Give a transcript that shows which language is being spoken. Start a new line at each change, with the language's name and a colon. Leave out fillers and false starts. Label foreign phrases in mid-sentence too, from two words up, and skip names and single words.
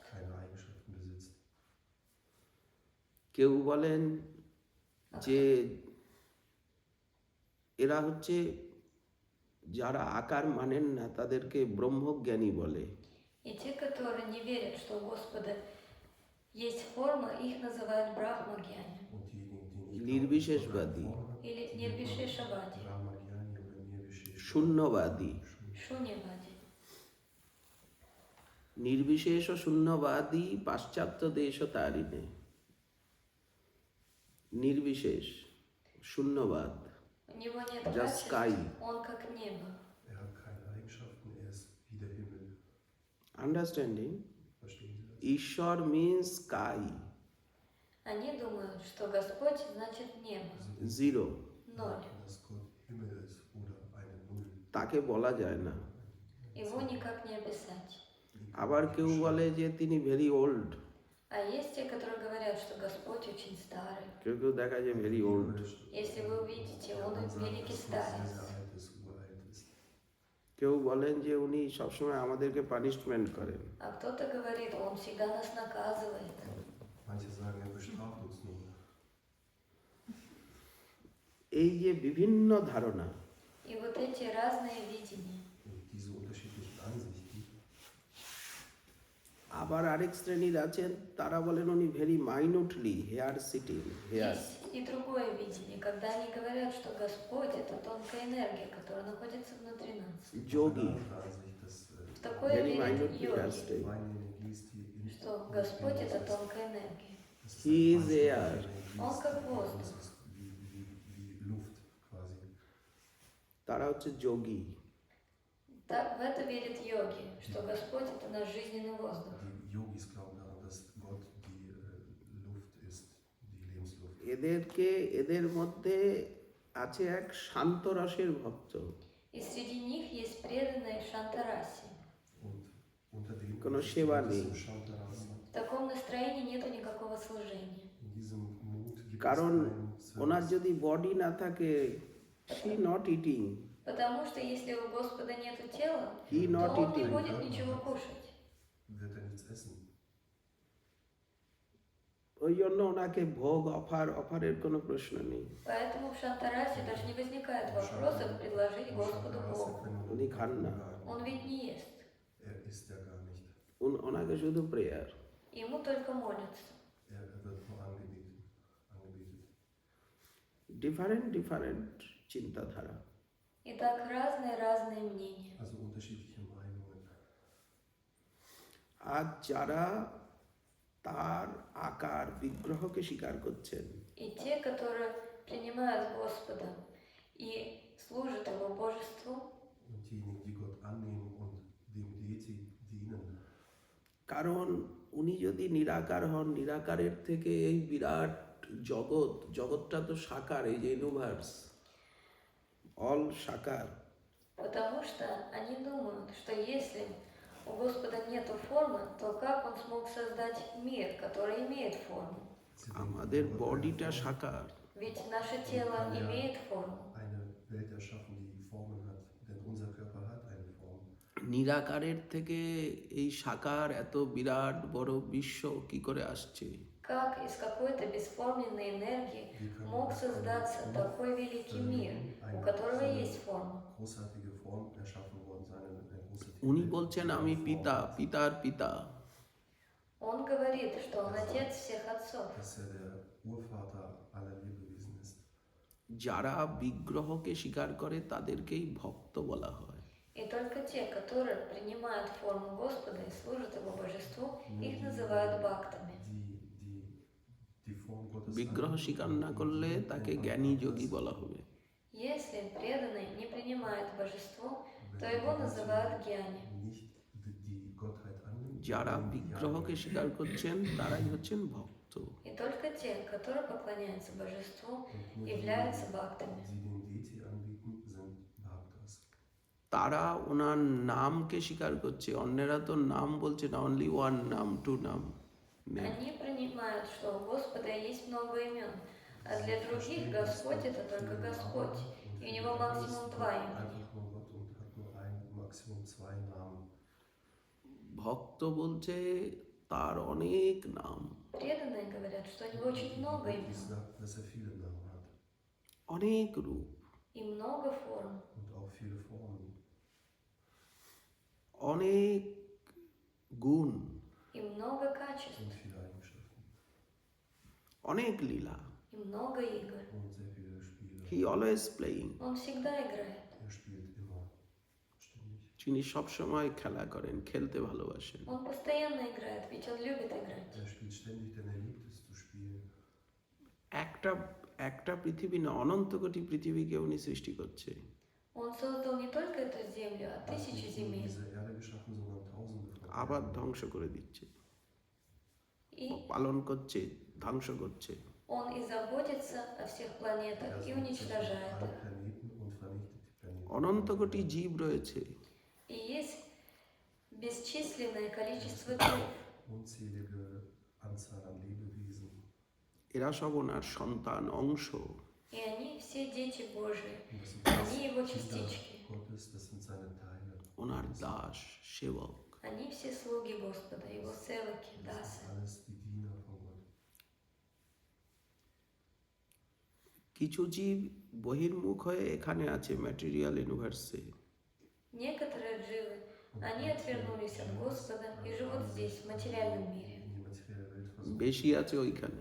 German: keine Eigenschaften besitzt.
Bangla: কেউ বলেন যে এরা হচ্ছে যারা আকার মানেন না তাদেরকে ব্রহ্মজ্ঞানী বলে।
Russian: И те, которые не верят, что у Господа есть форма, их называют брахмагьяни
German: Und diejenigen, die nicht
Bangla: নির্বিশেষবাদী,
German: glauben, dass Gott
Russian: или
German: eine Form hat,
Russian: нирвишешавади,
German: Brahmagyani oder Nirvishesh.
Bangla: শূন্যবাদী।
Russian: шуньявади.
Bangla: নির্বিশেষ ও শূন্যবাদী পাশ্চাত্য দেশ ও তারিণে। নির্বিশেষ, শূন্যবাদ,
Russian: У него нет
English: Just
Russian: качеств,
English: sky.
Russian: он как небо.
German: Er hat keine Eigenschaften, er ist wie der Himmel.
English: আন্ডারস্ট্যান্ডিং?
German: Verstehen Sie das?
English: ঈশ্বর means sky,
Russian: Они думают, что Господь значит небо,
German: Sie
English: জিরো,
Russian: ноль.
German: denken, dass Gott Himmel ist oder eine Null.
Bangla: তাকে বলা যায় না।
Russian: Его никак не описать.
Bangla: আবার কেউ বলে যে তিনি
English: very old,
Russian: А есть те, которые говорят, что Господь очень старый.
Bangla: কেউ কেউ দেখা যায়
English: very old.
Russian: Если вы увидите, он
German: Man sagt,
Russian: великий
German: dass Gott
Russian: старец.
German: sehr, sehr alt ist, uralt ist.
Bangla: কেউ বলেন যে উনি সবসময় আমাদেরকে পানিশমেন্ট করেন।
Russian: А кто-то говорит, он всегда нас наказывает.
German: Manche sagen, er bestraft uns nur.
Bangla: এই যে বিভিন্ন ধারণা,
Russian: И вот эти разные видения.
German: Und diese unterschiedlichen Ansichten.
Bangla: আবার আরেক শ্রেণীর আছেন তারা বলেন উনি
English: very minutely here sitting, here
Russian: Есть и другое видение, когда они говорят, что Господь — это тонкая энергия, которая находится внутри нас.
Bangla: যোগী,
German: Eine andere Ansicht, dass
Russian: В такое
English: ভেরি
Russian: верят
English: minutely here
Russian: йоги,
English: স্টেট।
German: meine Energie ist die in
Russian: что Господь — это
German: ist.
Russian: тонкая энергия.
German: Das ist
English: He
German: eine
English: is
German: Feinstoffliche
English: air.
German: Energie,
Russian: Он
German: ist
Russian: как
German: die-
Russian: воздух.
German: das ist wie Luft quasi.
Bangla: তারা হচ্ছে যোগী।
Russian: Так, в это верят йоги, что Господь — это наш жизненный воздух.
German: Die Yogis glauben daran, dass Gott die Luft ist, die Lebensluft.
Bangla: এদের মধ্যে আছে এক শান্ত রসের ভক্ত,
Russian: И среди них есть преданные Шантараси.
German: Und unter dem
Bangla: কোনো
German: ist
Bangla: সেবা
German: in
Bangla: নেই।
German: diesem Shantarasa,
Russian: В таком настроении нету никакого служения.
German: in diesem Mut gibt
Bangla: কারণ
German: es keinen
Bangla: ওনার
German: Service.
Bangla: যদি বডি না থাকে,
English: she not eating,
Russian: Потому что если у Господа нету тела,
English: হি
Russian: то
English: নট
Russian: он не
English: ইটিং,
Russian: будет ничего кушать.
German: Wird er nichts essen.
Bangla: ওই জন্য ওনাকে ভোগ অফারের কোনো প্রশ্ন নেই।
Russian: Поэтому в Шантарасе даже не возникает вопроса предложить Господу
German: Shantarasa
Russian: Богу.
German: können wir Und die nicht kann da. sagen.
Russian: Он ведь не ест.
German: Er isst ja gar nicht.
Bangla: ওনাকে শুধু প্রেয়ার।
Russian: Ему только молятся.
German: Er wird nur angebetet.
Bangla: ডিফারেন্ট চিন্তাধারা।
Russian: Итак, разные мнения.
German: Also unterschiedliche Meinungen.
Bangla: আর যারা তার আকার বিগ্রহকে স্বীকার করছেন,
Russian: И те, которые принимают Господа и служат Его божеству,
German: Und diejenigen, die Gott annehmen und dem Deity dienen.
Bangla: কারণ উনি যদি নিরাকার হন, নিরাকারের থেকে এই বিরাট জগৎটা তো সাকার, এই যে
English: universe all
Bangla: সাকার।
Russian: потому что они думают, что если у Господа нету формы, то как Он смог создать мир, который имеет форму?
German: Sie denken,
Bangla: আমাদের
German: Gott
Bangla: বডিটা
German: hat
Bangla: সাকার,
Russian: Ведь наше тело имеет форму.
German: eine Welt erschaffen, die Formen hat, denn unser Körper hat eine Form.
Bangla: নিরাকারের থেকে এই সাকার এত বিরাট বড় বিশ্ব কি করে আসছে?
Russian: Как из какой-то бесформенной энергии мог создаться такой великий мир, у которого есть форма?
German: Großartige Form erschaffen worden sein, eine große
Bangla: উনি বলছেন আমি পিতা, পিতার পিতা।
Russian: Он говорит, что Он отец всех отцов.
German: dass er der Urvater aller Lebewesen ist.
Bangla: যারা বিগ্রহকে স্বীকার করে তাদেরকেই ভক্ত বলা হয়।
Russian: И И только те, которые принимают форму Господа и служат Его божеству, их называют бхактами.
German: Die Form Gottes
Bangla: বিগ্রহ স্বীকার না করলে তাকে জ্ঞানী যোগী বলা হবে।
Russian: Если преданный не принимает божество, то его называют гьяни.
German: nicht die Gottheit annimmt,
Bangla: যারা বিগ্রহকে স্বীকার করছেন তারাই হচ্ছেন ভক্ত।
Russian: И только те, которые поклоняются божеству, являются бхактами.
German: die den Deity anbieten, sind Bhaktas.
Bangla: তারা ওনার নামকে স্বীকার করছে, অন্যেরা তো নাম বলছে না,
English: only one
Bangla: নাম, টু নাম নেই।
Russian: Они принимают, что у Господа есть много имен, а для других Господь это только Господь, и у него максимум 2 имени.
German: Einfach nur Gott und hat nur ein, Maximum 2 Namen.
Bangla: ভক্ত বলছে তার অনেক নাম,
Russian: Преданные говорят, что у него очень много
German: Die
Russian: имен
German: sagt, dass viele Namen hat
Bangla: অনেক রূপ,
Russian: и много форм,
German: und auch viele Formen
Bangla: অনেক গুণ,
Russian: и много качеств,
German: und viele Eigenschaften
Bangla: অনেক লীলা।
Russian: и много игр.
German: und sehr viele Spiele.
English: he always playing,
Russian: Он всегда играет.
German: Spielt immer ständig.
Bangla: তিনি সবসময় খেলা করেন, খেলতে ভালোবাসেন।
Russian: Он постоянно играет, ведь он любит играть.
German: Spielt ständig, denn liebt es zu spielen.
Bangla: একটা একটা pৃথিবী না, অনন্ত কোটি পৃথিবীকে উনি সৃষ্টি করছে।
Russian: Он создал не только эту землю, а тысячи
German: Nicht nur
Russian: земель.
German: diese Erde geschaffen, sondern tausende von
Bangla: আবার
German: Erden.
Bangla: ধ্বংস করে দিচ্ছে,
Russian: И
Bangla: পালন করছে, ধ্বংস করছে।
Russian: он и заботится о всех планетах, и уничтожает
German: Alle
Russian: их.
German: Planeten und vernichtet die Planeten.
Bangla: অনন্ত কোটি জীব রয়েছে,
Russian: И есть бесчисленное количество жив.
German: Unzählige Anzahl an Lebewesen.
Bangla: এরা সব ওনার সন্তান, অংশ।
Russian: И они все дети Божии.
German: Und das sind
Russian: Они его
German: Kinder
Russian: частички.
German: Gottes, das sind seine Teile.
Bangla: ওনার দাস, সেবক।
Russian: Они все слуги Господа, его севаки,
German: Das
Russian: дасы.
German: sind alles die Diener von Gott.
Bangla: কিছু জীব বহির্মুখ হয়ে এখানে আছে
English: material universe,
Russian: Некоторые дживы, они отвернулись от Господа и живут здесь, в материальном мире.
German: In die materielle Welt versuchen.
Bangla: বেশি আছে ওইখানে।